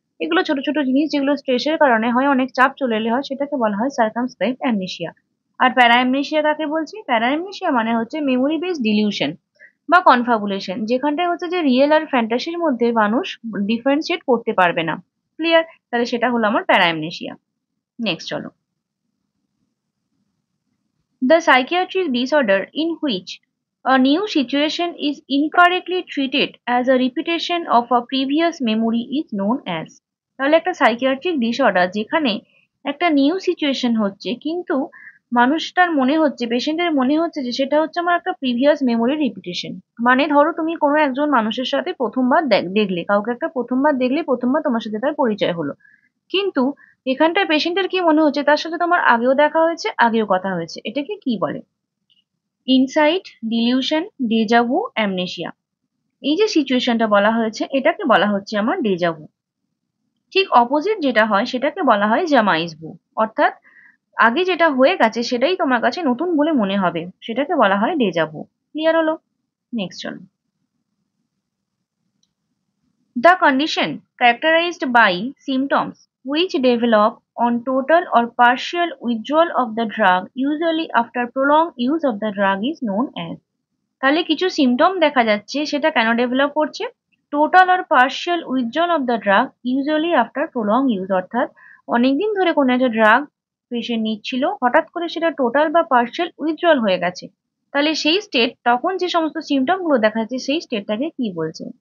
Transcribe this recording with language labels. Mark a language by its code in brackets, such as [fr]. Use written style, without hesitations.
[bn] এগুলো ছোট ছোট জিনিস যেগুলো স্ট্রেসের কারণে হয়, অনেক চাপ চলে এলে হয়, সেটাকে বলা হয় সার্কামস্ক্রাইব অ্যামনেশিয়া। আর প্যারা অ্যামনেশিয়া কাকে বলছি? প্যারা অ্যামনেশিয়া মানে হচ্ছে মেমোরি বেসড ডিলিউশন বা কনফাবুলেশন, যেখানটায় হচ্ছে যে রিয়েল আর ফ্যান্টাসির মধ্যে মানুষ ডিফারেন্সিয়েট করতে পারবে না। ক্লিয়ার? তাহলে সেটা হলো আমার প্যারা অ্যামনেশিয়া। নেক্সট চলো, [en] the psychiatric disorder in which a new situation is incorrectly treated as a repetition of a previous memory is known as। [bn] তাহলে একটা সাইকিয়াট্রিক ডিসঅর্ডার যেখানে একটা নিউ সিচুয়েশন হচ্ছে কিন্তু মানুষটার মনে হচ্ছে, পেশেন্টের মনে হচ্ছে যে সেটা হচ্ছে আমার একটা প্রিভিয়াস মেমোরি রিপিটেশন। মানে ধরো তুমি কোনো একজন মানুষের সাথে প্রথমবার দেখলে, কাউকে একটা প্রথমবার দেখলে, প্রথমবার তোমার সাথে তার পরিচয় হলো, কিন্তু এখানটায় পেশেন্টের কি মনে হচ্ছে তার সাথে তোমার আগেও দেখা হয়েছে, আগেও কথা হয়েছে। এটাকে কি বলে? Insight, dilution, déjà vu, amnesia. এই যে সিচুয়েশনটা বলা হয়েছে এটাকে বলা হচ্ছে আমার ডেজাভু। ঠিক অপোজিট যেটা হয় সেটাকে বলা হয় জামাইজভু। অর্থাৎ আগে যেটা হয়ে গেছে সেটাই তোমার কাছে নতুন বলে মনে হবে, সেটাকে বলা হয় ডেজাভু। ক্লিয়ার হলো? নেক্সট চলো, [en] the condition characterized by symptoms which develop on total or partial withdrawal of the drug, usually after prolonged use of the drug, is known as। [bn] তাহলে কিছু সিমটম দেখা যাচ্ছে, সেটা কেন ডেভেলপ করছে? Total আর partial [en] Withdrawal of the drug usually after prolong use. [bn] অর্থাৎ অনেকদিন ধরে কোনো একটা ড্রাগ পেশেন্ট নিচ্ছিল, হঠাৎ করে সেটা টোটাল বা পার্শিয়াল উইথড্রল হয়ে গেছে। তাহলে সেই স্টেট, তখন যে সমস্ত সিমটম গুলো দেখা যাচ্ছে সেই স্টেটটাকে কি বলছে?